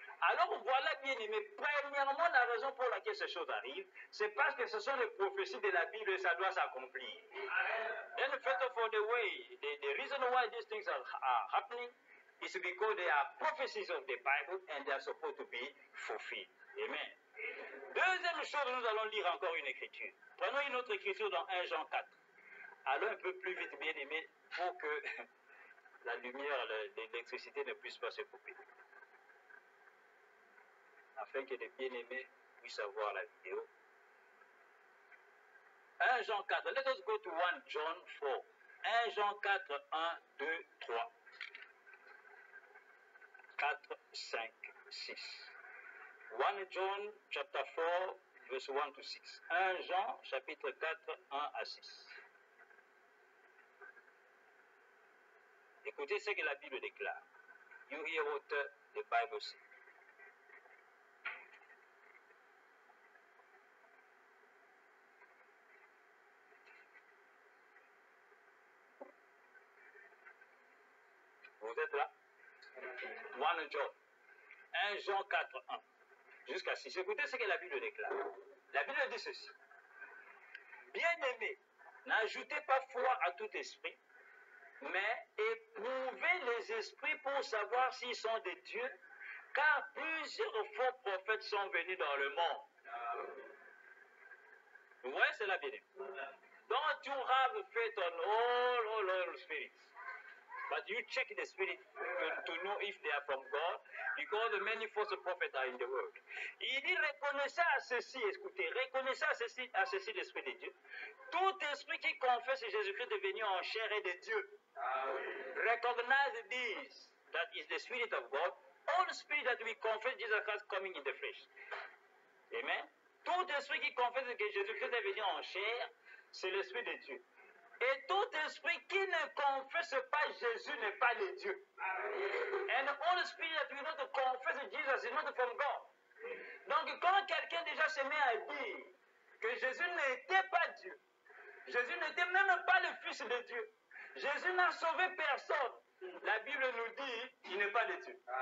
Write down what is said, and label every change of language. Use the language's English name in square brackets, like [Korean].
[French] Alors voilà, bien aimé, premièrement, la raison pour laquelle ces choses arrivent, c'est parce que ce sont les prophéties de la Bible et ça doit s'accomplir. [English] Then first of all, the reason why these things are happening is because they are prophecies of the Bible and they are supposed to be fulfilled. Amen. [French] Deuxième chose, nous allons lire encore une écriture. Prenons une autre écriture dans 1 Jean 4. Allons un peu plus vite, bien aimé, pour que la lumière, l'électricité ne puisse pas se couper. Afin que les bien-aimés puissent avoir la vidéo. 1 Jean 4. [English] Let us go to 1 John 4. [French] 1 Jean 4, 1, 2, 3. [English] 4, 5, 6. 1 John chapter 4, verse 1 to 6. [French] 1 Jean chapitre 4, 1 à 6. Écoutez ce que la Bible déclare. [English] You hear what the Bible says. [French] Vous êtes là? 1 John. 1 Jean 4, 1. Jusqu'à 6. Écoutez ce que la Bible déclare. La Bible dit ceci. Bien-aimés, n'ajoutez pas foi à tout esprit, mais éprouvez les esprits pour savoir s'ils sont de Dieu, car plusieurs faux prophètes sont venus dans le monde. Vous voyez, c'est la Bible. [English] Don't you have faith on all spirits, but you check the spirit to know if they are from God, because many false prophets are in the world. [French] Il dit, reconnaissez à ceci, écoutez, reconnaissez à ceci l'esprit de Dieu. Tout esprit qui confesse Jésus-Christ est venu en chair et de Dieu. [English] Recognize this, that is the Spirit of God. All spirit that we confess Jesus Christ coming in the flesh. Amen. [French] Tout esprit qui confesse que Jésus-Christ est venu en chair, c'est l'Esprit de Dieu. Et tout esprit qui ne confesse pas Jésus n'est pas de Dieu. [English] And all spirit that will not confess Jesus is not from God. [French] Donc quand quelqu'un déjà se met à dire que Jésus n'était pas Dieu, Jésus n'était même pas le Fils de Dieu, Jésus n'a sauvé personne, la Bible nous dit qu'il n'est pas de Dieu.